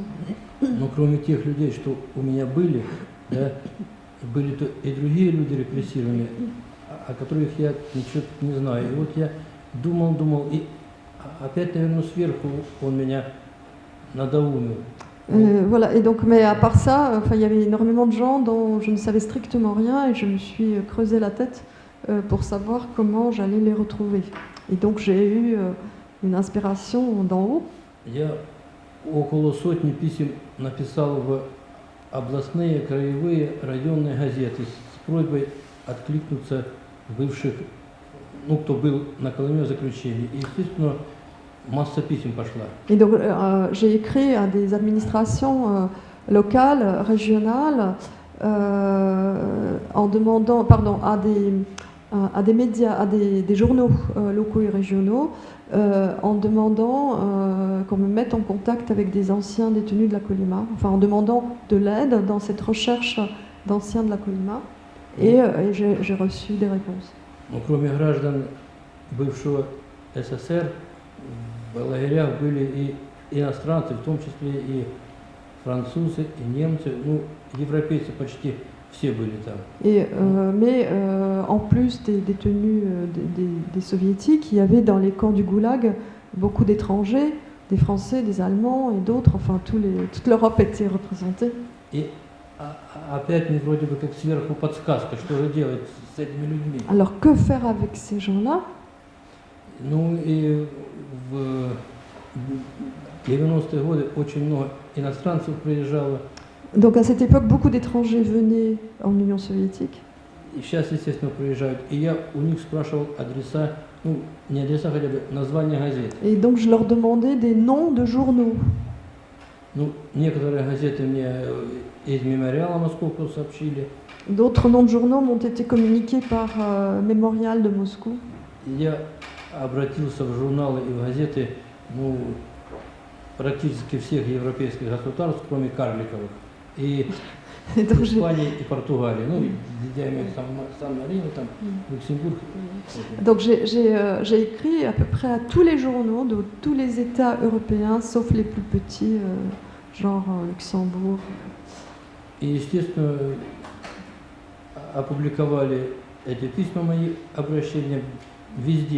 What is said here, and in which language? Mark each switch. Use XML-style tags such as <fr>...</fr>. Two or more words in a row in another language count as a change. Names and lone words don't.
<ru>Но кроме тех людей, что у меня были, да, были и другие люди репрессированные, о которых я ничего не знаю. И вот я думал, и опять, наверное, сверху он меня надоумил.</ru> <fr>Voilà, et donc, mais à part ça, il y avait énormément de gens dont je ne savais strictement rien, et je me suis creusé la tête pour savoir comment j'allais les retrouver. Et donc j'ai eu une inspiration d'en haut.</fr> <ru>Я около сотни писем написал в областные, краевые, районные газеты с просьбой откликнуться бывших, ну, кто был на Колыме в заключении. И, естественно, масса писем пошла.</ru> <fr>Et donc j'ai écrit à des administrations locales, régionales, en demandant, à des médias, à des journaux locaux et régionaux, en demandant qu'on me mette en contact avec des anciens détenus de la Colima, enfin en demandant de l'aide dans cette recherche d'anciens de la Colima, et j'ai reçu des réponses.</fr> <ru>Но кроме граждан бывшего СССР, в лагерях были и иностранцы, в том числе и французы, и немцы, ну, европейцы почти все были там.</ru> <fr>Mais en plus des détenus des soviétiques, il y avait dans les camps du Goulag beaucoup d'étrangers, des Français, des Allemands et d'autres, enfin toute l'Europe était représentée.</fr> <ru>И опять мне вроде бы как сверху подсказка, что же делать с этими людьми.</ru> <fr>Alors que faire avec ces gens-là?</fr> <ru>Ну и в 90-е годы очень много иностранцев приезжало.</ru> <fr>Donc à cette époque, beaucoup d'étrangers venaient en Union soviétique.</fr> <ru>И сейчас, естественно, приезжают. И я у них спрашивал адреса, ну не адреса хотя бы, названия газет.</ru> <fr>Et donc je leur demandais des noms de journaux.</fr> <ru>Ну, некоторые газеты мне из мемориала московского сообщили.</ru> <fr>D'autres noms de journaux m'ont été communiqués par Mémorial de Moscou.</fr> <ru>Я обратился в журналы и в газеты, ну, практически всех европейских государств, кроме карликовых. И</ru> <fr>Et donc, j'ai-</fr> <ru>Испании и Португалии. Ну, я имею в виду Сан-Марино, там, Люксембург.</ru> <fr>donc j'ai écrit à peu près à tous les journaux de tous les États européens, sauf les plus petits, genre Luxembourg.</fr> <ru>И, естественно, опубликовали эти письма, мои обращения везде.</ru>